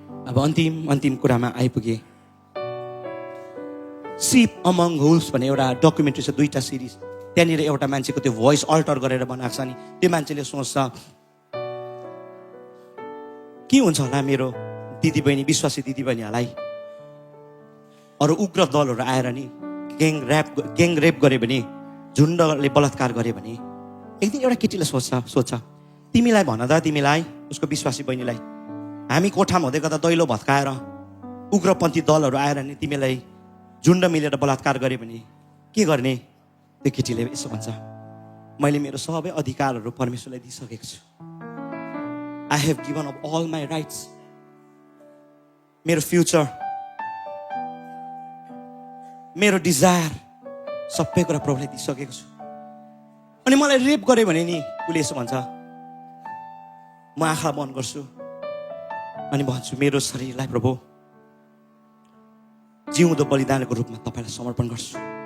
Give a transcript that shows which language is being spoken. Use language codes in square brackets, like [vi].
[ne] अब अन्तिम कुरामा आइपुगे सिप अमङ हुल्स भन्ने एउटा डकुमेन्ट्री छ 2टा सिरिज त्यहाँनिर एउटा मान्छेको त्यो भोइस अल्टर गरेर बनाएको छ नि त्यो मान्छेले सोच्छ के हुन्छ होला मेरो दिदीबहिनी विश्वासी दिदीबहिनीहरूलाई अरू उग्र दलहरू आएर नि ग्याङ रेप गऱ्यो भने झुन्डले बलात्कार गऱ्यो भने एक दिन एउटा केटीले सोच्छ तिमीलाई भन त तिमीलाई उसको विश्वासी बहिनीलाई हामी कोठामा हुँदै गर्दा दैलो भत्काएर उग्रपन्थी दलहरू आएर नि तिमीलाई झुन्ड मिलेर बलात्कार गरे भने के गर्ने? त्यो केटीले यसो भन्छ, मैले मेरो सबै अधिकारहरू परमेश्वरलाई दिइसकेको छु। [en] I have given up all my rights. [ne] मेरो फ्युचर, मेरो डिजायर सबै कुरा प्रभुले दिइसकेको छु। अनि मलाई रेप गर्यो भने नि उसले यसो भन्छ, म आँखा बन्द गर्छु अनि भन्छु, मेरो शरीरलाई प्रभु जिउँदो बलिदानको रूपमा तपाईँलाई समर्पण गर्छु।